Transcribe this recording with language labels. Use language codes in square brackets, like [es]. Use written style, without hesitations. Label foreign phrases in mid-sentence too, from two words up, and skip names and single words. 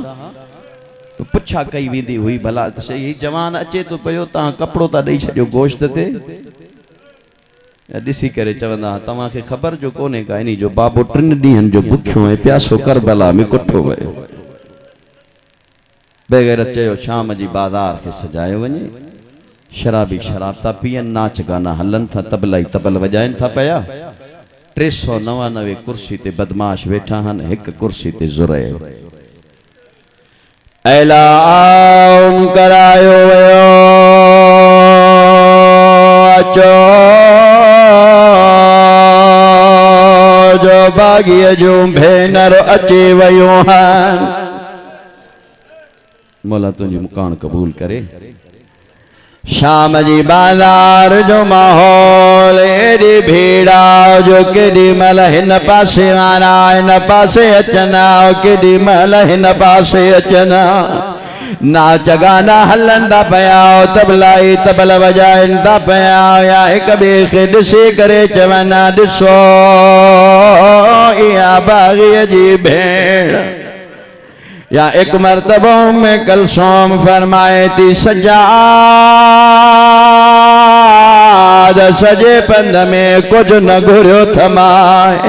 [sd] पुछा कई वेंदी हुई, भला सही जवान अचे तो पियो, तव्हां कपिड़ो था ॾेई छॾियो गोश्त ते? ॾिसी करे चवंदा, तव्हांखे ख़बर जो कोन्हे का इन जो बाबो 3 ॾींहंनि जो बुखियो ऐं प्यासो करबला में कुठो वियो। बेगैरत चयो शाम जी बाज़ार खे सजायो वञे। शराबी शराब था पीअनि, नाच गाना हलन था, तबला तबल वॼाइनि था पिया। 399 कुर्सी ते बदमाश वेठा हन, हिक कुर्सी ते ज़ुरैर। ऐलान करायो वियो, अचो जो बागीअ जूं भेनर अची वयूं आहिनि। मौला तुंहिंजी मुकान क़बूल करे। शाम जी बाज़ार जो माहौल एडी भीड़ा जो केडी महिल हिन पासे वारा हिन पासे अचना, केडी महिल हिन पासे अचना। नाच गाना हलंदा पिया, तबलाई तबल वॼाइनि था पिया, या हिक ॿिए खे ॾिसी करे चवनि, ॾिसो इहा बाग़ीअ जी भेण। या एक मर्तबो में कलसूम फरमाए थी, सजाद सजे पंध में कुछ न घुरियो थमाए।